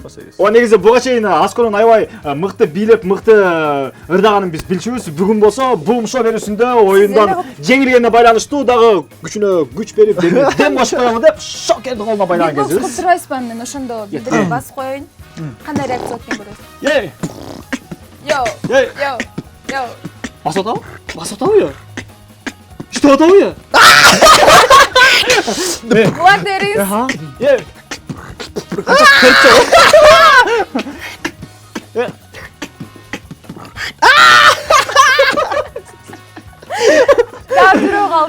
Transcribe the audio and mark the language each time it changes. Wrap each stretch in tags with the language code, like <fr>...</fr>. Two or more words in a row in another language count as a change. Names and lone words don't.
<ky>Негизи буга чейин Асконун аябай мыкты бийлеп, мыкты ырдаганын биз билчүбүз. Бүгүн болсо бул шоу берүүсүндө оюндан жеңилгенине байланыштуу дагы күчүнө күч берип, дем кошуп коёмун деп шокерди колуна байлаган Кылып кезибиз. турбайсызбы мен ошондо билдирип басып коеюн. Кандай реакция өткөн көрөсүз? Ей! Йо, Ей! йо, йо. Басып атабы? Басып атабы я? Иштеп атабы я? Кулак бериңиз. Ей! Дагы бирөө калды.</ky>